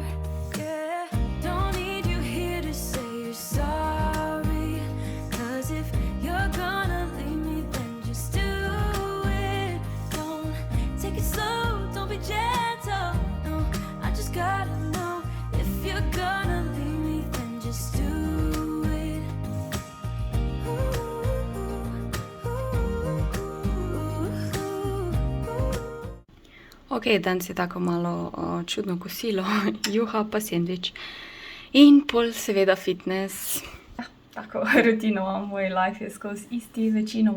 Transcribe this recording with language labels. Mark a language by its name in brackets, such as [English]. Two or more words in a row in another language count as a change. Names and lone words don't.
[English] Yeah, don't need you here to say you're sorry, 'cause if you're gonna leave me, then just do it. Don't take it slow, don't be gentle, no, I just gotta know if you're gonna leave me, then just do it. [Slovenian] Ok, danes je tako malo čudno kosilo, juha pa sendvič. In pol seveda fitness. Tako rutinoma, moj life je skozi isti večinoma.